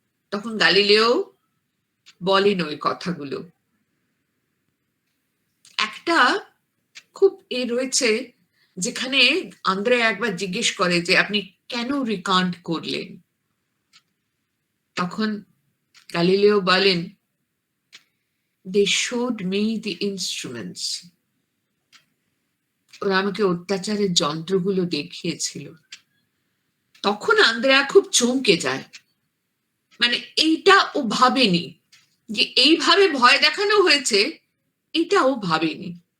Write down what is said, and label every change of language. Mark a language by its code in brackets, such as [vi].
[bn] তখন গালিলেও বলেন ওই কথাগুলো। একটা খুব রয়েছে যেখানে আন্দ্রেয়া একবার জিজ্ঞেস করে যে আপনি কেন রিকান্ট করলেন? তখন গালিলেও বলেন, [en] they showed me the instruments. [bn] ওরা আমাকে অত্যাচারের যন্ত্রগুলো দেখিয়েছিল। তখন আন্দ্রেয়া খুব চমকে যায়, মানে এইটা ও ভাবেনি যে এইভাবে ভয় দেখানো হয়েছে, এটা ও ভাবেনি।